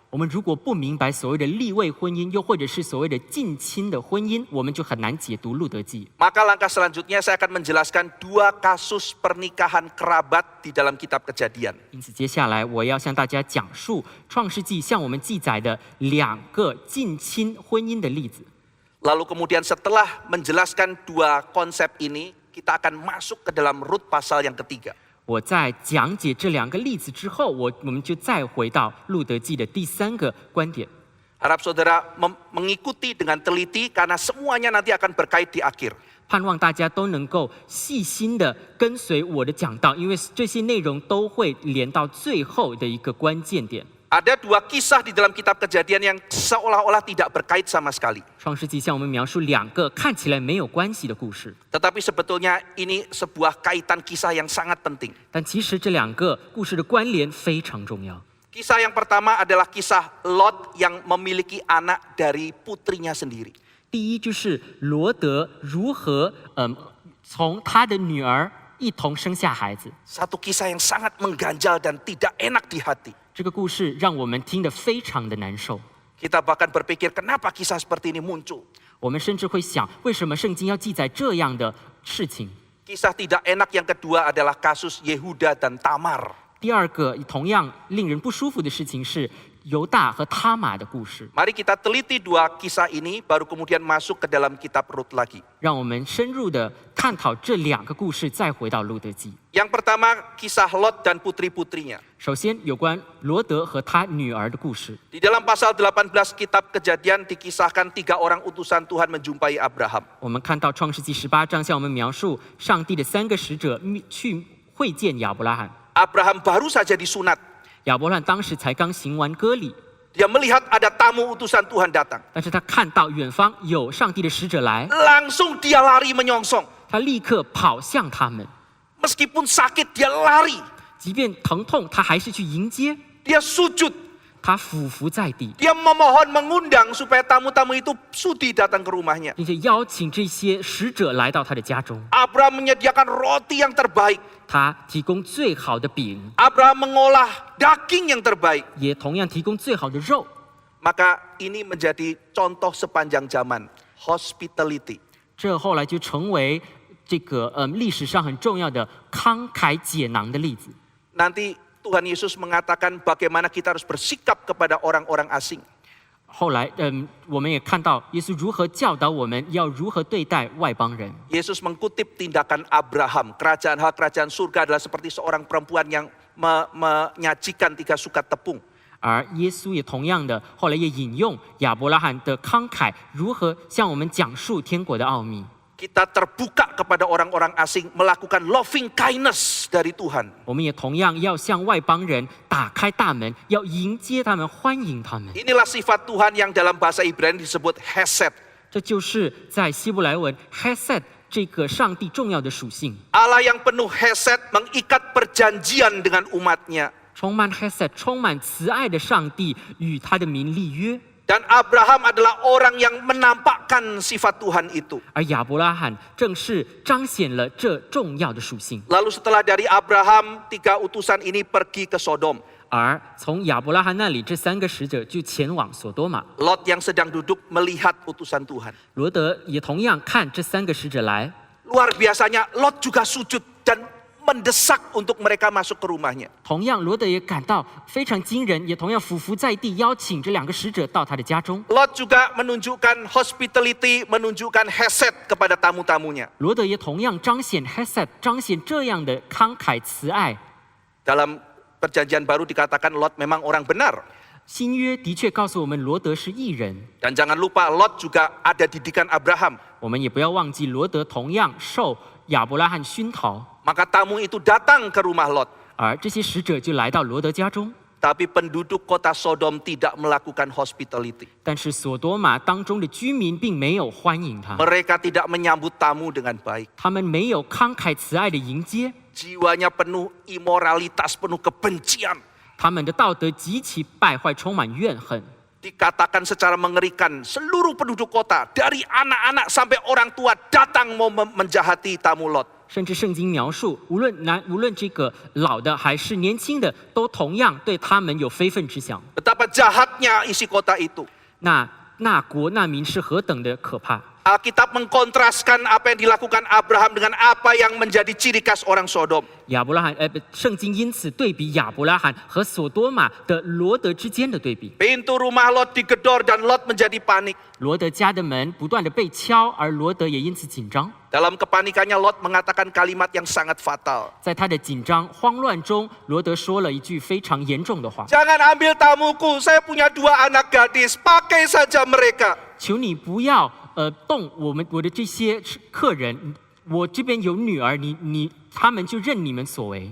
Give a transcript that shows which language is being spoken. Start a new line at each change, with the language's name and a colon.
Chinese: 我们如果不明白所谓的立位婚姻，又或者是所谓的近亲的婚姻，我们就很难解读路德记。
Indonesian: Maka langkah selanjutnya saya akan menjelaskan 2 kasus pernikahan kerabat di dalam kitab Kejadian.
Chinese: 因此，接下来我要向大家讲述创世纪向我们记载的2个近亲婚姻的例子。
Indonesian: Lalu kemudian setelah menjelaskan 2 konsep ini, kita akan masuk ke dalam Rut pasal yang ketiga.
Chinese: 我在讲解这2个例子之后，我们就再回到路德记的第3个观点。
Indonesian: Harap saudara mengikuti dengan teliti karena semuanya nanti akan berkait di akhir.
Chinese: 盼望大家都能够细心的跟随我的讲道，因为这些内容都会连到最后的一个关键点。
Indonesian: Ada 2 kisah di dalam kitab Kejadian yang seolah-olah tidak berkait sama sekali.
Chinese: 创世纪向我们描述2个看起来没有关系的故事，
Indonesian: Tetapi sebetulnya ini sebuah kaitan kisah yang sangat penting.
Chinese: 但其实这2个故事的关联非常重要。
Indonesian: Kisah yang pertama adalah kisah Lot yang memiliki anak dari putrinya sendiri.
Chinese: 第一就是罗德如何从他的女儿一同生下孩子。
Indonesian: Satu kisah yang sangat mengganjal dan tidak enak di hati.
Chinese: 这个故事让我们听得非常的难受，
Indonesian: Kita bahkan berpikir kenapa kisah seperti ini muncul.
Chinese: 我们甚至会想，为什么圣经要记载这样的事情？
Indonesian: Kisah tidak enak yang kedua adalah kasus Yehuda dan Tamar.
Chinese: 第2个同样令人不舒服的事情是犹大和他玛的故事。
Indonesian: Mari kita teliti 2 kisah ini baru kemudian masuk ke dalam kitab Rut lagi.
Chinese: 让我们深入的探讨这2个故事，再回到路德记。
Indonesian: Yang pertama kisah Lot dan putri-putrinya.
Chinese: 首先，有关罗德和他女儿的故事。
Indonesian: Di dalam pasal 18 kitab Kejadian dikisahkan 3 orang utusan Tuhan menjumpai Abraham.
Chinese: 我们看到创世纪18章向我们描述上帝的3个使者去会见亚伯拉罕。
Indonesian: Abraham baru saja disunat.
Chinese: 亚伯拉罕当时才刚行完割礼，
Indonesian: Dia melihat ada tamu utusan Tuhan datang.
Chinese: 但是他看到远方有上帝的使者来，
Indonesian: Langsung dia lari menyongsong.
Chinese: 他立刻跑向他们，
Indonesian: Meskipun sakit dia lari.
Chinese: 即便疼痛，他还是去迎接，
Indonesian: Dia sujud.
Chinese: 他俯伏在地，
Indonesian: Dia memohon mengundang supaya tamu-tamu itu sudi datang ke rumahnya.
Chinese: 并且邀请这些使者来到他的家中。
Indonesian: Abraham menyediakan roti yang terbaik.
Chinese: 他提供最好的饼，
Indonesian: Abraham mengolah daging yang terbaik.
Chinese: 也同样提供最好的肉。
Indonesian: Maka ini menjadi contoh sepanjang zaman.
English: Hospitality.
Chinese: 这后来就成为这个历史上很重要的慷慨解囊的例子。
Indonesian: Nanti Tuhan Yesus mengatakan bagaimana kita harus bersikap kepada orang-orang asing.
Chinese: 后来，我们也看到耶稣如何教导我们要如何对待外邦人。
Indonesian: Yesus mengutip tindakan Abraham. Kerajaan surga adalah seperti seorang perempuan yang menyajikan 3 sukat tepung.
Chinese: 而耶稣也同样的，后来也引用亚伯拉罕的慷慨，如何向我们讲述天国的奥秘。
Indonesian: Kita terbuka kepada orang-orang asing melakukan
English: loving kindness
Indonesian: dari Tuhan.
Chinese: 我们也同样要向外邦人打开大门，要迎接他们，欢迎他们。
Indonesian: Inilah sifat Tuhan yang dalam bahasa Ibrani disebut hesed.
Chinese: 这就是在希伯来文 Hesed 这个上帝重要的属性。
Indonesian: Allah yang penuh hesed mengikat perjanjian dengan umatnya.
Chinese: 充满 Hesed 充满慈爱的上帝与他的民立约。
Indonesian: Dan Abraham adalah orang yang menampakkan sifat Tuhan itu.
Chinese: 而亚伯拉罕正是彰显了这重要的属性。
Indonesian: Lalu setelah dari Abraham, 3 utusan ini pergi ke Sodom.
Chinese: 而从亚伯拉罕那里，这3个使者就前往所多玛。
Indonesian: Lot yang sedang duduk melihat utusan Tuhan.
Chinese: 罗德也同样看这3个使者来，
Indonesian: Luar biasanya Lot juga sujud dan mendesak untuk mereka masuk ke rumahnya.
Chinese: 同样罗德也感到非常惊人，也同样俯伏在地，邀请这2个使者到他的家中。
Indonesian: Lot juga menunjukkan hospitality, menunjukkan hesed kepada tamu-tamunya.
Chinese: 罗德也同样彰显 Hesed， 彰显这样的慷慨慈爱。
Indonesian: Dalam perjanjian baru dikatakan Lot memang orang benar.
Chinese: 新约的确告诉我们，罗德是义人。
Indonesian: Dan jangan lupa Lot juga ada didikan Abraham.
Chinese: 我们也不要忘记，罗德同样受亚伯拉罕熏陶，
Indonesian: Maka tamu itu datang ke rumah Lot.
Chinese: 而这些使者就来到罗德家中。
Indonesian: Tapi penduduk kota Sodom tidak melakukan hospitality.
Chinese: 但是所多玛当中的居民并没有欢迎他，
Indonesian: Mereka tidak menyambut tamu dengan baik.
Chinese: 他们没有慷慨慈爱的迎接，
Indonesian: Jiwanya penuh imoralitas, penuh kebencian.
Chinese: 他们的道德极其败坏，充满怨恨。
Indonesian: Dikatakan secara mengerikan, seluruh penduduk kota, dari anak-anak sampai orang tua datang mau menjahati tamu Lot.
Chinese: 甚至圣经描述，无论这个老的还是年轻的，都同样对他们有非分之想。
Indonesian: Betapa jahatnya isi kota itu.
Chinese: 那国那民是何等的可怕！
Indonesian: Alkitab mengkontraskan apa yang dilakukan Abraham dengan apa yang menjadi ciri khas orang Sodom.
Chinese: 圣经因此对比亚伯拉罕和所多玛的罗德之间的对比。
Indonesian: Pintu rumah Lot digedor dan Lot menjadi panik.
Chinese: 罗德家的门不断的被敲，而罗德也因此紧张。
Indonesian: Dalam kepanikannya Lot mengatakan kalimat yang sangat fatal.
Chinese: 在他的紧张慌乱中，罗德说了一句非常严重的话：
Indonesian: Jangan ambil tamuku, saya punya 2 anak gadis, pakai saja mereka.
Chinese: 求你不要动我的这些客人，我这边有女儿，他们就任你们所为。